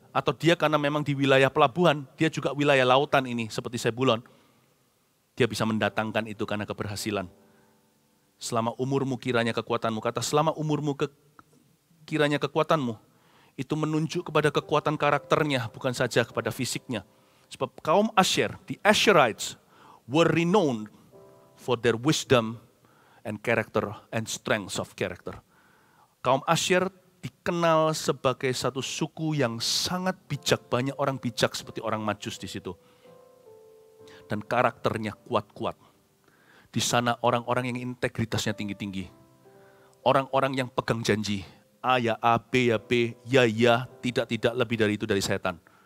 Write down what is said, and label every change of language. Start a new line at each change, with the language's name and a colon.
Indonesian: Atau dia karena memang di wilayah pelabuhan, dia juga wilayah lautan ini seperti Sebulon. Dia bisa mendatangkan itu karena keberhasilan. Selama umurmu kiranya kekuatanmu, kata selama umurmu kiranya kekuatanmu, itu menunjuk kepada kekuatan karakternya, bukan saja kepada fisiknya. Sebab kaum
English: Asyir, the Asherites, were renowned for their wisdom and character and strength of character.
Indonesian: Kaum Asyir dikenal sebagai satu suku yang sangat bijak, banyak orang bijak seperti orang Majus di situ. Dan karakternya kuat-kuat. Di sana orang-orang yang integritasnya tinggi-tinggi. Orang-orang yang pegang janji. A ya A, B ya B, ya ya, tidak lebih dari itu dari setan.